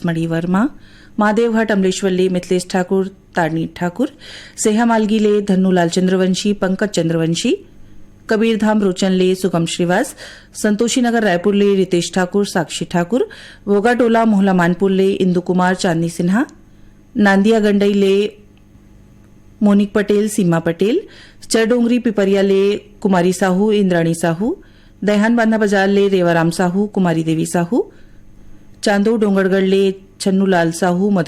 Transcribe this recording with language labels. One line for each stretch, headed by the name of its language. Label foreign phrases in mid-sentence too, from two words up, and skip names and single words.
Chhattisgarhi: मणि वर्मा महादेव घाट अमलेश्वर ले मिथिलेश ठाकुर तारनी ठाकुर सेहा मालगी ले धन्नूलाल चंद्रवंशी पंकज चंद्रवंशी कबीरधाम रोचन ले सुगम श्रीवास संतोषी नगर रायपुर ले रितेश ठाकुर साक्षी ठाकुर वोगाटोला मोहला मानपुर ले इंदु कुमार चांदनी सिन्हा नांदिया गंडई ले मोनिक पटेल सीमा पटेल चरडोंगरी पिपरिया ले कुमारी साहू इंद्राणी साहू दहन बांधा बाजार ले रेवाराम साहू कुमारी देवी साहू चांदो डोंगरगढ़ ले छन्नूलाल साहू मधु